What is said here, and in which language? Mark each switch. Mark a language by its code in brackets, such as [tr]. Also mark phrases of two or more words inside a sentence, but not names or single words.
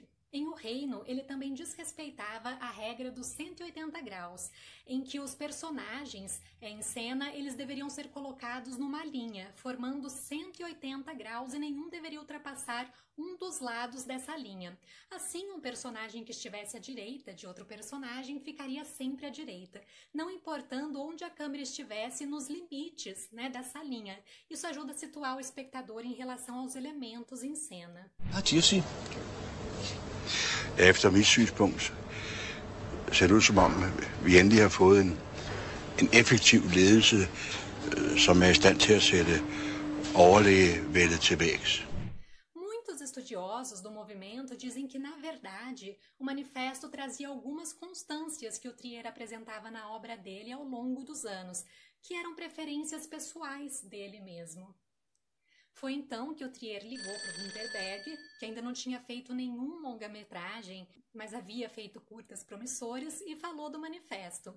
[pt] Em O Reino, ele também desrespeitava a regra dos 180 graus, em que os personagens em cena eles deveriam ser colocados numa linha, formando 180 graus e nenhum deveria ultrapassar um dos lados dessa linha. Assim, um personagem que estivesse à direita de outro personagem ficaria sempre à direita, não importando onde a câmera estivesse nos limites, dessa linha. Isso ajuda a situar o espectador em relação aos elementos em cena. [da] Efter mit synspunkt ser det ud som om vi endelig har fået en effektiv ledelse, som er i stand til at sætte overlægevældet til vægs. [pt] Muitos estudiosos do movimento dizem que, na verdade, o manifesto trazia algumas constâncias que o Trier apresentava na obra dele ao longo dos anos, que eram preferências pessoais dele mesmo. Foi então que o Trier ligou para o Vinterberg, que ainda não tinha feito nenhum longa-metragem, mas havia feito curtas promissores, e falou do manifesto.